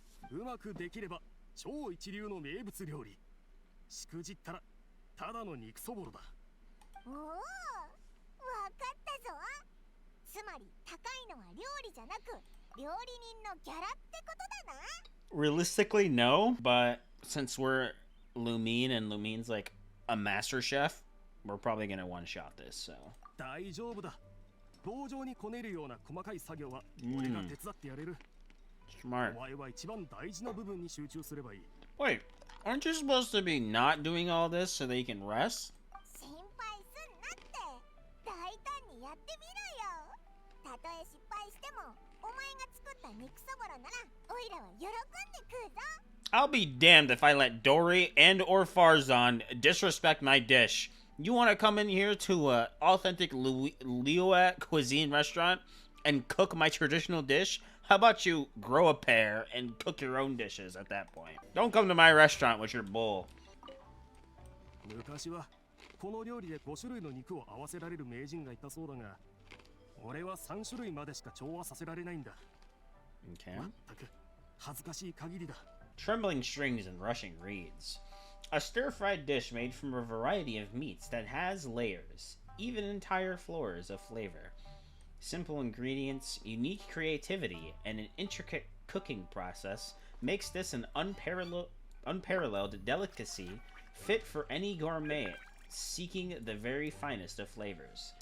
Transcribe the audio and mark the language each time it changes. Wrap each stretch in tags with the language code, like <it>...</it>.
<ja>うまくできれば超一流の名物料理、しくじったらただの肉そぼろだ。おお、わかったぞ。つまり高いのは料理じゃなく料理人のギャラってことだな。</ja> <en>Realistically, no, but since we're Lumine and Lumine's like a master chef, we're probably gonna one-shot this, so.</en> <ja>大丈夫だ。棒状にこねるような細かい作業は俺が手伝ってやれる。</ja> <en>Smart.</en> <ja>お前は一番大事な部分に集中すればいい。</ja> <en>Wait, aren't you supposed to be not doing all this so that you can rest?</en> <ja>心配すんなって。大胆にやってみろよ。たとえ失敗しても、お前が作った肉そぼろなら、おいらは喜んで食うぞ。</ja> <en>I'll be damned if I let Dory and or Farzan disrespect my dish. You want to come in here to a authentic Liyue cuisine restaurant and cook my traditional dish? How about you grow a pair and cook your own dishes at that point? Don't come to my restaurant with your bull.</en> <ja>昔はこの料理で5種類の肉を合わせられる名人がいたそうだが、俺は3種類までしか調和させられないんだ。</ja> <en>Okay.</en> <ja>まったく恥ずかしい限りだ。</ja> <en>Trembling strings and rushing reeds. A stir-fried dish made from a variety of meats that has layers, even entire floors of flavor. Simple ingredients, unique creativity, and an intricate cooking process makes this an unparalleled delicacy fit for any gourmet seeking the very finest of flavors.</en>